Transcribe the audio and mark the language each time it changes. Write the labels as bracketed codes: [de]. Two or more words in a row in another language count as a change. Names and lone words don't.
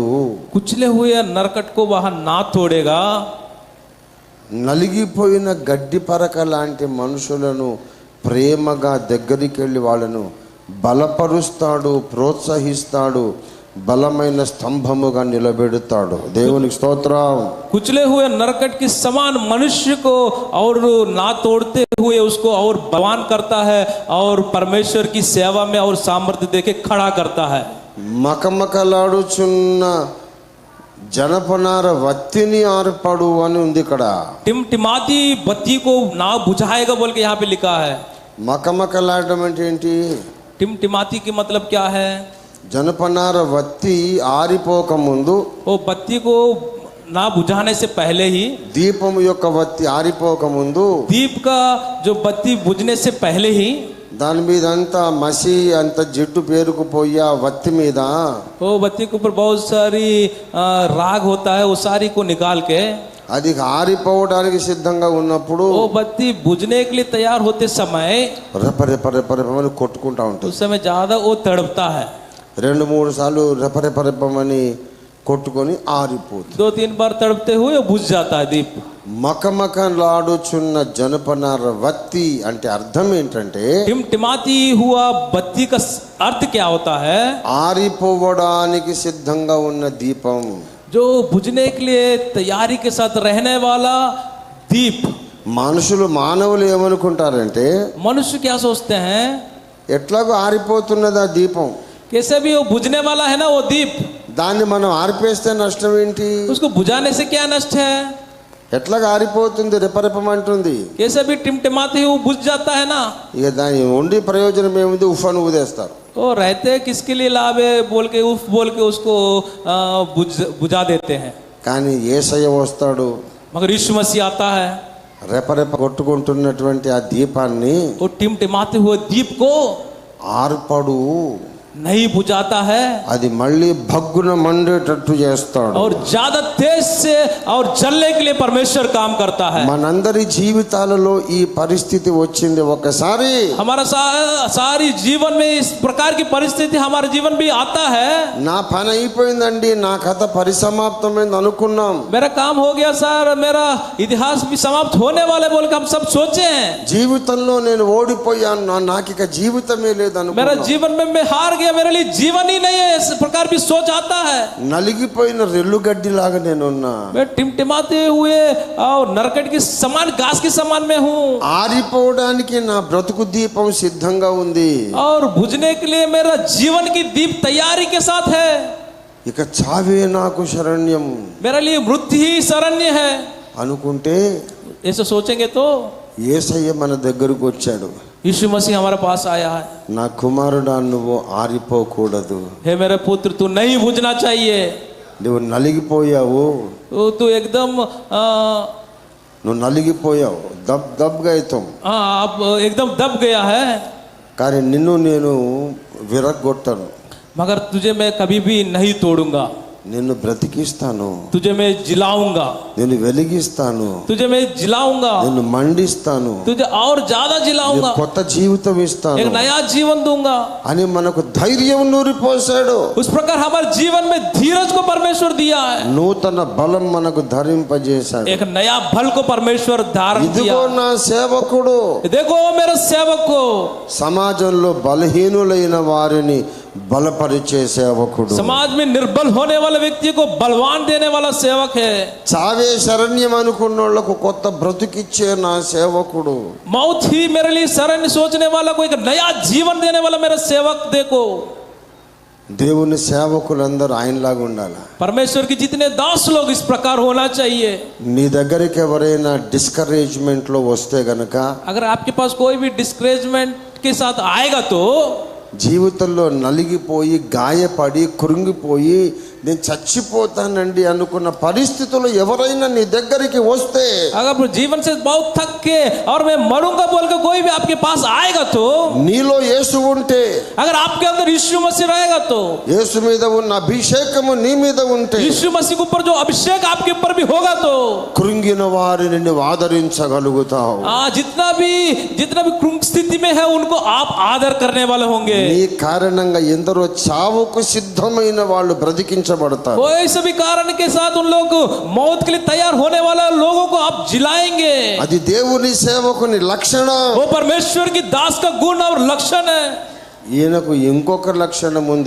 [hi] कुचले हुए नरकट को वह ना तोड़ेगा. [te] నలిగిపోయిన గడ్డి పరక లాంటి మనుషులను ప్రేమగా దగ్గరికి వెళ్ళి వాళ్ళను బలపరుస్తాడు, ప్రోత్సహిస్తాడు, బలమైన స్తంభముగా నిలబెడతాడు. దేవునికి స్తోత్రం. [hi] कुचले हुए नरकट के समान मनुष्य को और ना तोड़ते हुए उसको और बलवान करता है और परमेश्वर की सेवा में और सामर्थ्य देके खड़ा करता है. [te] మకమకలాడుచున్న జనపనార వత్తిని ఆర్పడు అని ఉంది ఇక్కడ. [hi] टिमटिमाती बत्ती को ना बुझाएगा बोल के यहाँ पे लिखा है. [te] మకమకలాడడం అంటే ఏంటి? [hi] टिमटिमाती की मतलब क्या है? [te] జనపనార వత్తి ఆరిపోక ముందు, [hi] वो बत्ती को ना बुझाने से पहले ही, [te] దీపం యొక్క వత్తి ఆరిపోక ముందు [hi] दीप का जो बत्ती बुझने से पहले ही [te] దాని మీద అంతా మసి అంత జిడ్డు పేరుకుపోయి ఆ వత్తి మీద [hi] वो बत्ती के ऊपर बहुत सारी राग होता है, वो सारी को निकाल के [te] అది ఆరిపోవడానికి సిద్ధంగా ఉన్నప్పుడు [hi] वो बत्ती बुझने के लिए तैयार होते समय [te] రెపరెపరెపరెపమని కొట్టుకుంటా ఉంటుంది. [hi] उस समय ज्यादा वो तड़पता है. [te] 2-3 సార్లు రెపరెపరెపమని కొట్టుకొని ఆరిపోతుంది. [hi] 2-3 बार तड़पते हुए वो बुझ जाता है दीप. [te] మకమకలాడుచున్న జనపనార వత్తి అంటే అర్థం ఏంటంటే [hi] टिमटिमाती हुआ बत्ती का अर्थ क्या होता है? [te] ఆరిపోవడానికి సిద్ధంగా ఉన్న దీపం, [hi] जो बुझने के लिए तैयारी के साथ रहने वाला दीप. [te] మానవులు ఏమనుకుంటారంటే [hi] मनुष्य क्या सोचते हैं? [te] ఎట్లాగో ఆరిపోతున్నది ఆ దీపం, [hi] कैसे भी वो बुझने वाला है ना वो दीप, [te] దాన్ని మనం ఆర్పేస్తే నష్టం ఏంటి? [hi] उसको बुझाने से क्या नष्ट है? [te] ఎట్లాగ ఆరిపోతుంది, రెపరెపమంటుంది. [hi] कैसे भी टिमटिमाते वो बुझ जाता है ना. [te] ఇక దాని ఉండి ప్రయోజనం ఏముంది? ఉఫ్ఫను ఊదేస్తారు. [hi] वो रहते किसके लिए लाभ है बोल के उफ बोल के उसको बुझा देते हैं. [te] కానీ యేసయ్య వస్తాడు, [hi] मगर यीशु मसीह आता है, [te] రెపరెప కొట్టుకుంటున్నటువంటి ఆ దీపాన్ని [hi] वो टिमटिमाते हुए दीप को [te] ఆర్పడు, [hi] नहीं बुझाता है [te] అది మళ్ళీ భగ్గున మండేటట్టు చేస్తాడు. [hi] और ज्यादा तेज से और जलने के लिए परमेश्वर काम करता है. [te] మనందరి జీవితాలలో ఈ పరిస్థితి వచ్చింది ఒకసారి. [hi] हमारा सारी जीवन में इस प्रकार की परिस्थिति हमारे जीवन भी आता है. [te] నా పని అయిపోయిందండి, నా కథ పరిసమాప్తమైంది అనుకున్నాం, [hi] मेरा काम हो गया सर, मेरा इतिहास भी समाप्त होने वाले बोल के हम सब सोचे हैं. [te] జీవితంలో నేను ఓడిపోయాను, నాకు ఇక జీవితమే లేదు [hi] मेरा [te] అనుకున్నాం. [hi] जीवन में मैं हार गया, मेरे लिए जीवन ही नहीं है, इस प्रकार भी सोच आता है. [te] నలిగిపోయిన రెల్లుగడ్డి లాగా నేనున్నా, [hi] मैं टिमटिमाते हुए और नरकट के समान घास के समान में हूँ, [te] ఆరిపోవడానికి నా బ్రతుకు దీపం సిద్ధంగా ఉంది. [hi] और बुझने के लिए मेरा जीवन की दीप तैयारी के साथ है. [te] ఇక చావే నాకు శరణ్యం [hi] मेरे लिए मृत्यु ही शरण्य है [te] అనుకుంటే [hi] ऐसे सोचेंगे तो [te] యేసయ్య మన దగ్గరకు వచ్చాడు. [hi] यीशु मसीह हमारे पास आया है. [te] నా కుమారుడా, నువ్వు ఆరిపోకూడదు, [hi] हे मेरे पुत्र तू नहीं बुझना चाहिए, [te] నువ్వు నలిగిపోయావు, [hi] तू एकदम [te] నువ్వు నలిగిపోయావు, దబ్గా అవుతాం, [hi] आप एकदम दब गया है, [te] కానీ నిన్ను నేను విరగొట్టను, [hi] मगर तुझे मैं कभी भी नहीं तोड़ूंगा, [te] నిన్ను బ్రతికిస్తాను, [hi] तुझे मैं जिलाऊंगा, [te] నిన్ను వెలిగిస్తాను, [hi] तुझे मैं जिलाऊंगा, [te] నిన్ను మండిస్తాను, [hi] तुझे और ज्यादा जिलाऊंगा, [te] కొత్త జీవితం ఇస్తాను [hi] एक नया जीवन दूंगा [te] అని మనకు ధైర్యం నూరిపోసాడు. [hi] उस प्रकार हमारे जीवन में धीरज को परमेश्वर दिया है, [te] నూతన బలం మనకు ధరింపజేశాడు. [hi] एक नया बल को परमेश्वर धारण किया. [te] ఇదిగో నా సేవకుడు, [hi] देखो मेरे सेवक को, [te] సమాజంలో బలహీనులైన వారిని బలపరిచే సేవకుడు, [hi] समाज में निर्बल होने वाले व्यक्ति को बलवान देने वाला सेवक है. [te] చావే శరణ్యం అనుకున్నోళ్లకు కొత్త బ్రతుకిచ్చే నా సేవకుడు, [hi] मौत ही मेरे लिए शरण सोचने वाला को एक नया जीवन देने वाला मेरा सेवक. देखो [te] దేవుని సేవకులందరూ ఆయనలాగా ఉండాలి. [hi] परमेश्वर के जितने दास लोग इस प्रकार होना चाहिए. [te] నీ దగ్గరికి ఎవరైనా డిస్కరేజ్మెంట్ లో వస్తే గనక, [hi] अगर आपके पास कोई भी डिस्करेजमेंट के साथ आएगा तो [te] జీవితంలో నలిగిపోయి గాయపడి కృంగిపోయి నేను చచ్చిపోతానండి అనుకున్న పరిస్థితుల్లో ఎవరైనా నీ దగ్గరికి వస్తే, [hi] अगर जीवन से बहुत थक के और मैं मरूंगा बोल के कोई भी आपके पास आएगा तो, [te] నీలో యేసు ఉంటే, [hi] अगर आपके अंदर यीशु मसीह रहेगा तो, [te] యేసు మీద ఉన్న అభిషేకము నీ మీద ఉంటే, [hi] यीशु मसीह के ऊपर जो अभिषेक आपके ऊपर भी होगा तो [te] కృంగిన వారిని నువ్వు ఆదరించగలుగుతావు. [hi] जितना भी कृंग स्थिति में है उनको आप आदर करने वाले होंगे. [te] నీ కారణంగా ఎందరో చావుకు సిద్ధమైన వాళ్ళు బ్రతికించబడతారు. [hi] कोई सभी कारण के साथ उन लोगों को मौत के लिए तैयार होने वाले लोगों को आप जिलाएंगे. [te] అది దేవుని సేవకుని లక్షణం. [hi] वो परमेश्वर की दास का गुण और लक्षण है. [te] ఈయనకు ఇంకొక లక్షణం ఉంది,